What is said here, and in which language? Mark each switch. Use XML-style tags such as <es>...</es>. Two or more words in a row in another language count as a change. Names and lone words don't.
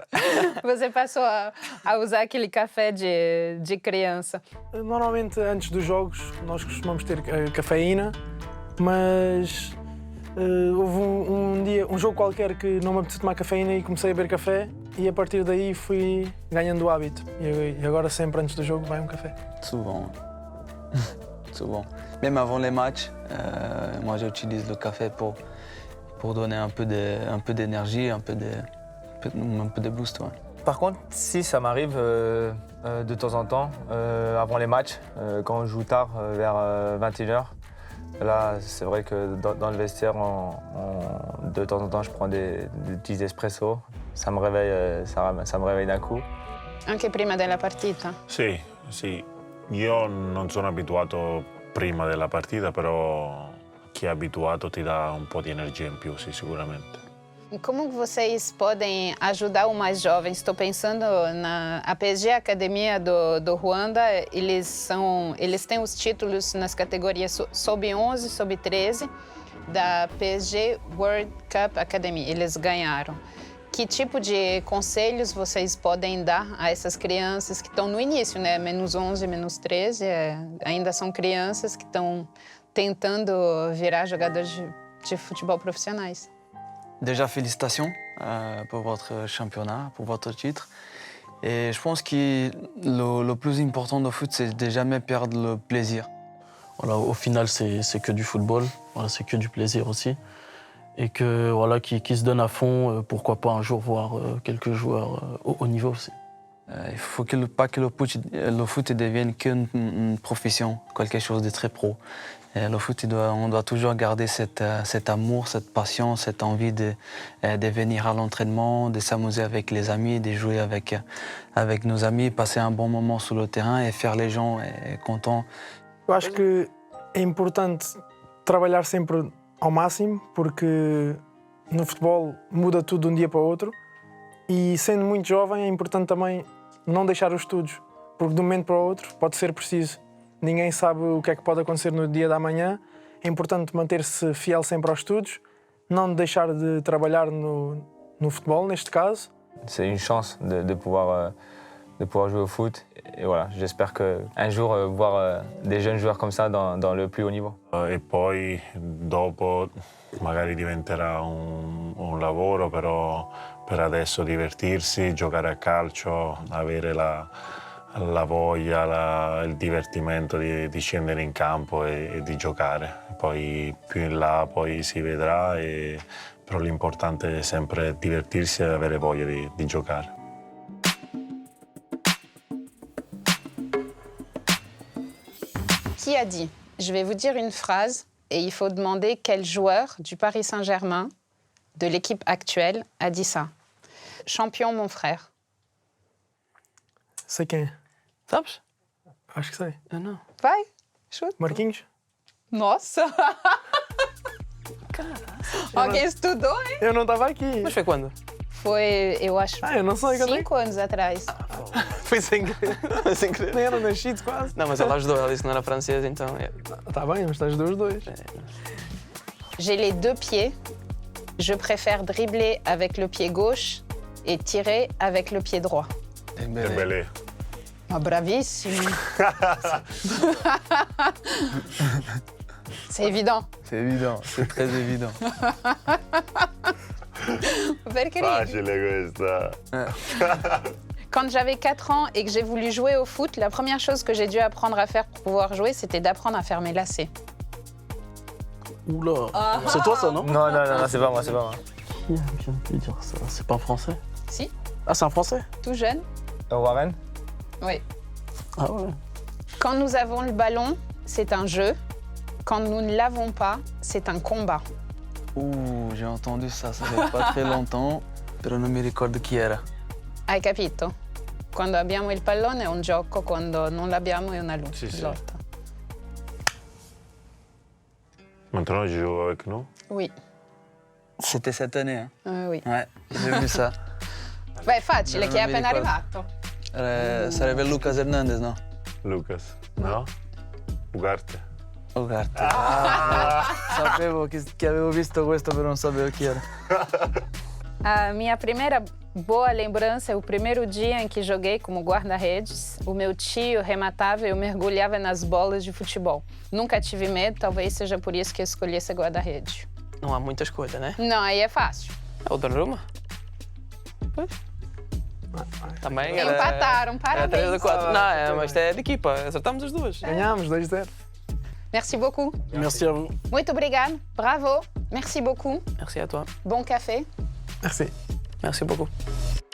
<pt>Você passou a usar aquele café de criança. Normalmente, antes dos jogos, nós costumamos ter cafeína, mas houve um jogo qualquer que não me apeteceu tomar cafeína e comecei a beber café e a partir daí fui ganhando o hábito. E agora sempre antes do jogo vai um café.</pt> <fr>Souvent. Souvent. Même avant les matchs, moi j'utilise le café pour donner un peu d'énergie, un peu de boost. Ouais. Par contre, si ça m'arrive de temps en temps, avant les matchs, quand on joue tard, vers 21h, là, c'est vrai que dans le vestiaire, de temps en temps, je prends des petits espressos. Ça me réveille, ça me réveille d'un coup.</fr> <it>Anche prima della partita. Sì, sì. Io non sono abituato prima della partita, però chi è abituato ti dà un po' di energia in più, sì, sicuramente.</it> <pt>Como que vocês podem ajudar os mais jovens? Estou pensando a PSG Academia do Ruanda, eles têm os títulos nas categorias sub-11, sub-13 da PSG World Cup Academy. Eles ganharam. Que tipo de conselhos vocês podem dar a essas crianças que estão no início, né? Menos 11, menos 13, ainda são crianças que estão tentando virar jogadores de futebol profissionais.</pt> <fr>Déjà, félicitations pour votre championnat, pour votre titre. Et je pense que le plus important au foot, c'est de jamais perdre le plaisir. Voilà, au final, c'est que du football, voilà, c'est que du plaisir aussi. Et que voilà, qui se donnent à fond, pourquoi pas un jour voir quelques joueurs au haut niveau aussi. Il ne faut pas que le foot devienne qu'une profession, quelque chose de très pro. Et le foot, on doit toujours garder cet amour, cette passion, cette envie de venir à l'entraînement, de s'amuser avec les amis, de jouer avec nos amis, passer un bon moment sur le terrain et faire les gens contents.</fr> <pt>Eu acho que é importante trabalhar sempre ao máximo, porque no futebol muda tudo de um dia para o outro. E sendo muito jovem, é importante também não deixar os estudos, porque de um momento para o outro pode ser preciso. Ninguém sabe o que é que pode acontecer no dia da manhã. É importante manter-se fiel sempre aos estudos, não deixar de trabalhar no futebol, neste caso.</pt> <fr>C'est une chance de pouvoir jouer au foot. Et voilà, j'espère qu'un jour voir des jeunes joueurs comme ça dans le plus haut niveau.</fr> <it>E poi dopo magari diventerà un lavoro, però per adesso divertirsi, giocare a calcio, avere la voglia, il divertimento di scendere in campo e di giocare. Poi più in là poi si vedrà, però l'importante è sempre divertirsi e avere voglia di giocare.</it> <fr>Qui a dit? Je vais vous dire une phrase et il faut demander quel joueur du Paris Saint-Germain, de l'équipe actuelle, a dit ça. Champion, mon frère.</fr> <pt>Sei quem é. Sabes? Acho que sei. Eu não. Vai, chuta. Marquinhos? Nossa! Alguém estudou, hein? Eu não estava aqui. Mas foi quando? Foi, eu acho, Eu não sei. 5 anos atrás. Foi sem querer. Sem querer. Nem era nascido quase. Não, mas ela ajudou, ela disse que não era francês, então... Tá bem, mas estás os dois.</pt> <fr>J'ai les 2 pieds. Je préfère dribbler avec le pied gauche et tirer avec le pied droit. Dembélé. Ah, bravissimo. C'est évident. C'est évident, c'est très évident.</fr> <it>Perché Facile questa.</it> <fr>Quand j'avais 4 ans et que j'ai voulu jouer au foot, la première chose que j'ai dû apprendre à faire pour pouvoir jouer, c'était d'apprendre à faire mes lacets. Oula, c'est toi ça, non? Non, c'est pas moi, c'est pas moi. Qui vient de te dire ça? C'est pas un Français? Si, Ah, c'est un Français? tout jeune. Warren? Oui. Ah ouais. Quand nous avons le ballon, c'est un jeu. Quand nous ne l'avons pas, c'est un combat. J'ai entendu ça fait pas très longtemps,</fr> <it>però non mi ricordo chi era. Hai capito? Quando abbiamo il pallone è un gioco, quando non l'abbiamo è una lotta. Sì.</it> <fr>Maintenant, tu joues avec nous? Oui. C'était cette année, hein? Oui. Ouais, j'ai vu ça.</fr> <it>Beh, è facile, Non chi è mi appena ricordo. arrivato. Sarebbe Lucas Hernandez, no? Lucas, no? Ugarte. Ugarte. Sapevo che avevo visto questo, però non sapevo chi era.</it> <pt>A minha primeira boa lembrança é o primeiro dia em que joguei como guarda-redes. O meu tio rematava e eu mergulhava nas bolas de futebol. Nunca tive medo, talvez seja por isso que eu escolhi ser guarda-rede. Não há muita escolha, né? Não, aí é fácil. É o Donnarumma? Pois. Também era... Empataram, Era 3 a parabéns. 4. Não, mas isto é de equipa, acertámos as duas. Ganhámos 2-0.</pt> <fr>Merci beaucoup. Merci à vous.</fr> <pt>Muito obrigado.</pt> <fr>Bravo. Merci beaucoup. Merci à toi. Bon café. Merci. Merci beaucoup.</fr>